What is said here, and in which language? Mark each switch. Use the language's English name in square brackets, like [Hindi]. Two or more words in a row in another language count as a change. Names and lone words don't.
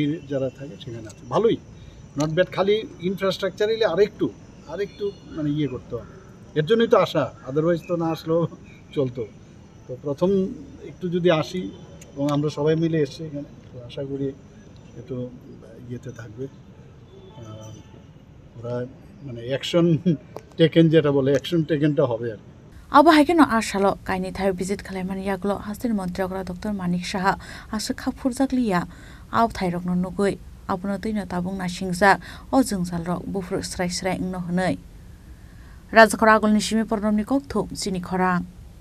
[Bangla] যারা থাকে সেখানে আছে ভালোই [English] not bad [Bangla] খালি ইনফ্রাস্ট্রাকচার এলে আরেকটু মানে ইয়ে করতে হবে এর জন্যই তো আসা আদারওয়াইজ তো না আসলেও চলতো তো প্রথম একটু যদি আসি এবং আমরা সবাই মিলে এসছি এখানে তো আশা করি একটু ইয়েতে থাকবে ওরা মানে [English] action taken [Bangla] যেটা বলে অ্যাকশন টেকেনটা হবে আর [Kok Borok] abo haikeno asalo kaini thayo visit khlaimani yaklo hasten mantri okra Dr. Manik Saha asa khapfur jaglia ab thairokno nugui abono tuino tabung na singja o jungjal rok bufur srai ingno hnei Rajakora agolni simi pornomni kokthum chini khorang